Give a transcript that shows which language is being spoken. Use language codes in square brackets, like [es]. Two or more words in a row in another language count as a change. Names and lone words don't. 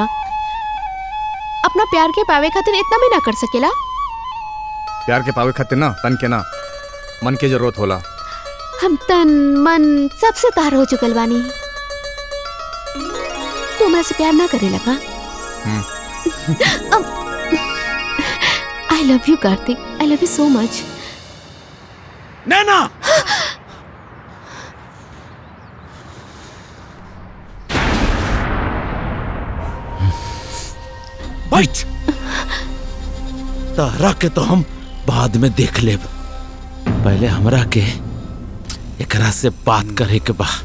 [bho] अपना प्यार के पावे खातिर इतना भी ना कर सकेला। प्यार के पावे खातिर ना तन के ना मन के जरूरत होला। हम तन मन सबसे तार हो चुकल बानी। तू हमरा से प्यार ना करे लगा। [en] I love you कार्तिक, I love you so much। [bho] नैना बैठ। तारा के तो हम बाद में देख लेब, पहले हमरा के एकरा से बात करे के बा।